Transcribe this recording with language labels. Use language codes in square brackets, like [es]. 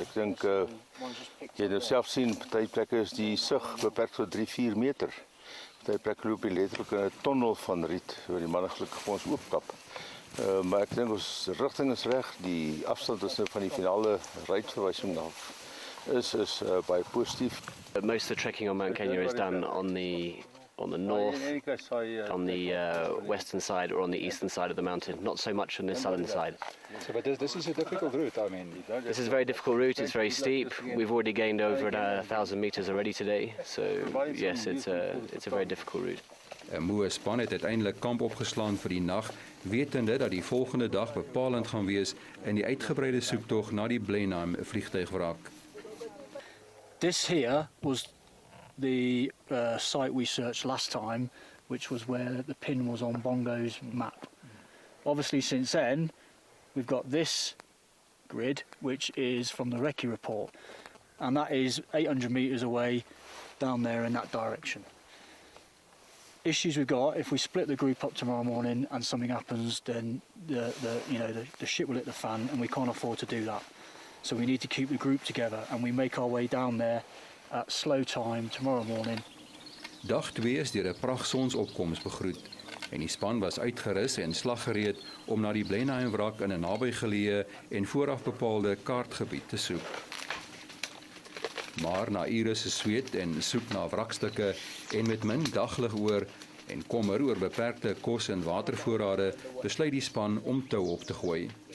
[af] Ek dink jy het self sien, party plekke is die sig beperk tot 3-4 meter. Party plekke loop jy letterlik 'n tonnel van riet waar die manne gelukkig vir ons oopkap. Maar ek dink ons rigting is reg. Die afstand is nou van die finale ruitverwysing af is baie positief. [en] Most of the trekking on Mount Kenya is done on the north, on the western side or on the eastern side of the mountain, not so much on the southern side. So, but this is a difficult route, I mean. This is a very difficult route, it's very steep. We've already gained over 1,000 meters already today, so yes, it's a very difficult route. [af] 'n Moe span het uiteindelik kamp opgeslaan vir die nag, wetende dat die volgende dag bepalend gaan wees in die uitgebreide soektog na die Blenheim vliegtuigwrak. [en] This here was the site we searched last time, which was where the pin was on Bongo's map. Obviously since then we've got this grid, which is from the recce report, and that is 800 meters away down there in that direction. Issues we've got, if we split the group up tomorrow morning and something happens, then the shit will hit the fan, and we can't afford to do that. So we need to keep the group together, and we make our way down there at slow time tomorrow morning [af] Dag 2 is deur 'n pragtsonsopkoms begroet en die span was uitgerus en slaggereed om na die Blenheim-wrak in 'n nabygeleë en vooraf bepaalde kaartgebied te soek. Maar na ure se sweet en soek na wrakstukke en met min daglig oor en kommer oor beperkte kos- en watervoorrade, besluit die span om tou op te gooi.